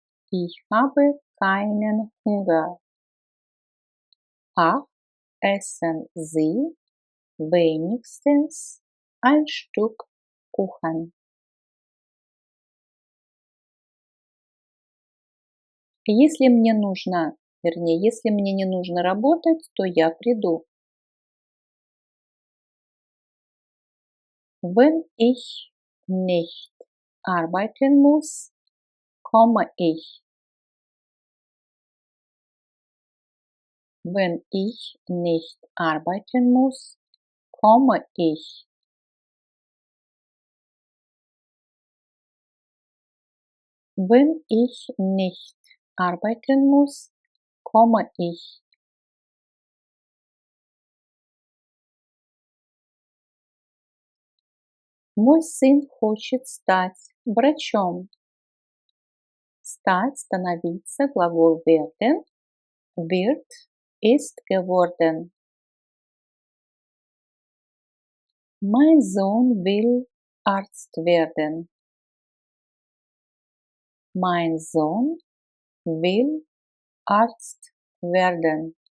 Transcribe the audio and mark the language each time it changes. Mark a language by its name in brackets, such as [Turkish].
[German] Ich habe keinen Hunger. Ach, essen Sie wenigstens ein Stück Kuchen. [Russian] Если мне нужно, вернее, если мне не нужно работать, то я приду. [German] Wenn ich nicht arbeiten muss, komme ich. Wenn ich nicht arbeiten muss, komme ich. Wenn ich nicht arbeiten muss, komme ich. [Russian] Мой сын хочет стать врачом. Стать, становиться, глагол [German] werden, wird, ist geworden. Mein Sohn will Arzt werden. Mein Sohn will Arzt werden.